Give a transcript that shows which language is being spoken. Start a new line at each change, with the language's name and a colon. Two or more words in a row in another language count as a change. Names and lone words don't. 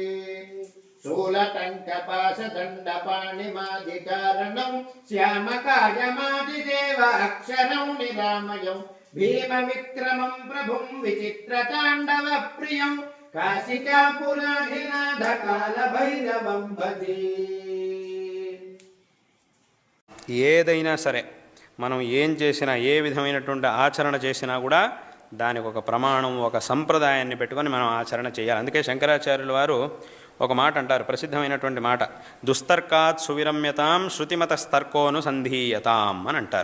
Sanskrit: शूलटङ्कपाशदण्डपाणिमादिकारणं श्यामकायमादिदेव अक्षरं निरामयं भीमविक्रमं प्रभुं विचित्रताण्डवप्रियं काशिकापुराधिनाथकालभैरवं भजे।
Telugu: ఏదైనా సరే మనం ఏం చేసినా ఏ విధమైనటువంటి ఆచరణ చేసినా కూడా దానికి ఒక ప్రమాణం ఒక సంప్రదాయాన్ని పెట్టుకొని మనం ఆచరణ చేయాలి. అందుకే శంకరాచార్యుల వారు ఒక మాట అంటారు, ప్రసిద్ధమైనటువంటి మాట,
Sanskrit: దుస్తర్కాత్ సువిరమ్యతాం శృతిమతస్తర్కోను సంధీయతాం
Telugu: అని అంటారు.